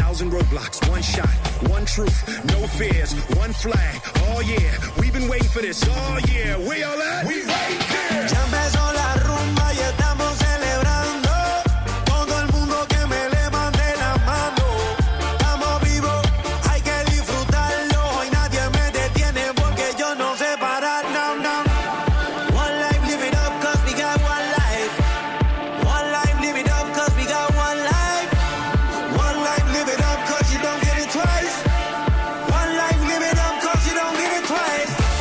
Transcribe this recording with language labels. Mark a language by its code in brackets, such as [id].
[en] Roadblocks, one shot, one truth, no fears, one flag. Oh yeah, we've been waiting for this. Oh yeah, we all at? We right here. [es] Ya empezó la rumba y estamos celebrando. Todo el mundo que me levante la mano. Estamos vivos, hay que disfrutarlo. Hoy nadie me detiene porque yo no sé parar. [en] Now, now. One life, live it up, cause we got one life. One life, live it up, cause we got one life. One life, live it up, cause you don't get it twice. One life, live it up, cause you don't get it twice.